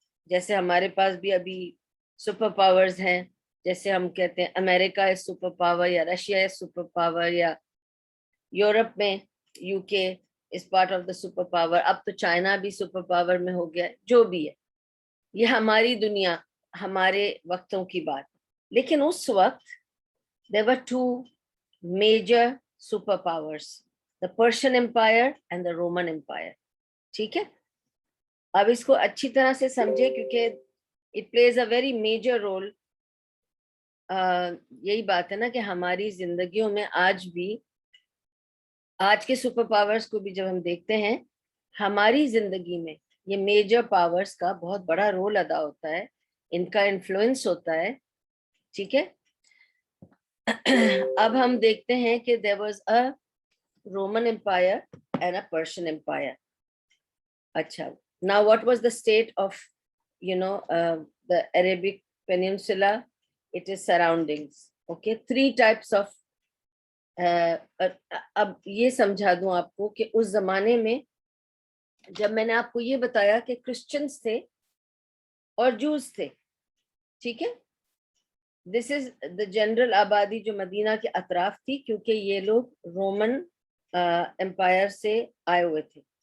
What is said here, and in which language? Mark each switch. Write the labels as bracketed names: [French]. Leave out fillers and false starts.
[Urdu] جیسے ہمارے پاس بھی ابھی سپر پاورز ہیں، جیسے ہم کہتے ہیں امریکہ ہے سپر پاور، یا رشیا ہے سپر پاور، یا یورپ میں [English] UK is part of the super power. [Urdu] اب تو چائنا بھی سپر پاور میں ہو گیا. جو بھی ہے، یہ ہماری دنیا، ہمارے وقتوں کی بات. لیکن اس وقت [English] there were 2 major super powers، the Persian Empire and the Roman Empire، [Urdu] ٹھیک ہے. اب اس کو اچھی طرح سے سمجھے کیونکہ [English] it plays a very major role. [Urdu] یہی بات ہے نا کہ ہماری زندگیوں میں آج بھی، آج کے سپر پاورز کو بھی جب ہم دیکھتے ہیں، ہماری زندگی میں یہ میجر پاورز کا بہت بڑا رول ادا ہوتا ہے، ان کا انفلوئنس ہوتا ہے، ٹھیک ہے. اب ہم دیکھتے ہیں کہ [English] there was a Roman Empire and a Persian Empire. [Urdu] اچھا [English] now what was the state of the Arabic Peninsula? It is surroundings. Okay, 3 types of [Urdu] اب یہ سمجھا دوں آپ کو کہ اس زمانے میں جب میں نے آپ کو یہ بتایا کہ کرسچنز تھے اور جوز تھے، ٹھیک ہے، [English] this is the general [Urdu] آبادی جو مدینہ کے اطراف تھی، کیونکہ یہ لوگ رومن امپائر سے آئے ہوئے تھے.